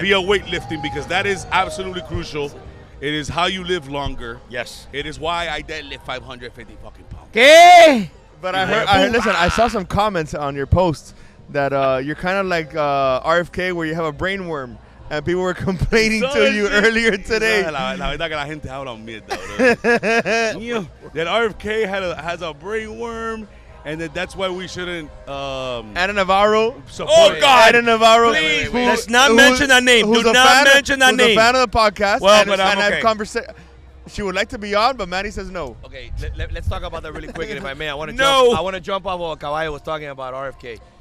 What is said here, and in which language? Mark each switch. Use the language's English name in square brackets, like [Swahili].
[English] via weightlifting, because that is absolutely crucial. It is how you live longer. Yes. It is why I deadlift 550 fucking pounds. [Spanish] ¿Qué? [English] But I saw some comments on your post that you're kind of like RFK, where you have a brainworm, and people were complaining to you earlier today. [Spanish] La verdad que la gente habla mierda, bro. [English] That RFK has a brainworm, and that's why we shouldn't. Anna Navarro. Oh, God. Anna Navarro. Please, let's not mention that name. Who's Do a not fan mention that name. Who's a fan of the podcast. Well, and, but I'm and okay. She would like to be on, but Manny says no. Okay, let's talk about that really quick, and if I may, I want to jump off what Caballo was talking about RFK.